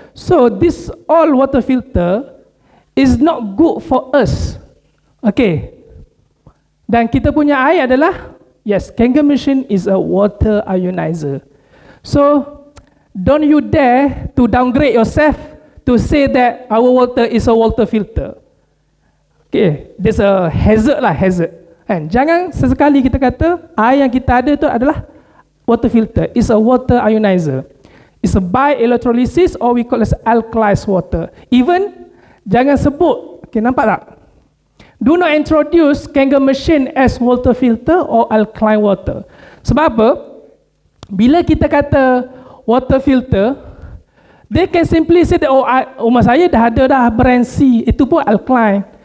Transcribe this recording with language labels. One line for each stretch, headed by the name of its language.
English: So this all water filter is not good for us. Okay.
Malay: Dan kita punya air adalah,
English: yes, Kangen machine is a water ionizer. So don't you dare to downgrade yourself to say that our water is a water filter. Okay, there's a hazard. Kan?
Malay: Jangan sesekali kita kata air yang kita ada itu adalah water filter.
English: It's a water ionizer. It's a by electrolysis, or we call it alkalized water. Even
Malay: jangan sebut,
English: okay,
Malay: nampak tak?
English: Do not introduce Kangen machine as water filter or alkaline water.
Malay: Sebab apa? Bila kita kata water filter,
English: they can simply say that,
Malay: rumah saya dah ada brand C, itu pun alkaline.